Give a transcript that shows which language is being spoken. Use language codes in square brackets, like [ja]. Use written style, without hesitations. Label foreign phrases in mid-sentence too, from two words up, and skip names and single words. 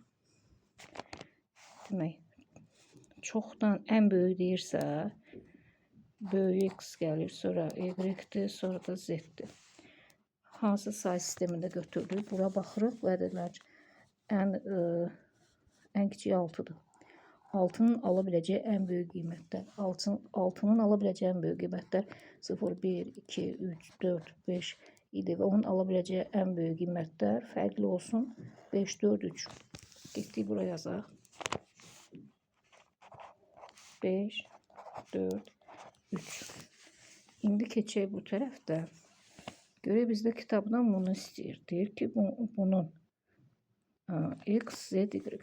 [az] Demək çoxdan ən böyük deyirsə böyük X gəlir, sonra Y-dir, sonra da Z-dir. Hansı say sistemində götürülür? Bura baxırıq və ədədlər ən kiçik 6-dır. [tr] altının alabileceği en büyük kıymetler. Altının alabileceği en büyük kıymetler 0, 1, 2, 3, 4, 5 idi ve onun alabileceği en büyük kıymetler farklı olsun. [az] 5, 4, 3. Getdik buraya yazaq. 5, 4, 3. İndi keçək bu tərəfdə. Görə bizdə kitabdan bunu istəyir. Deyir ki, bunun x, z, y.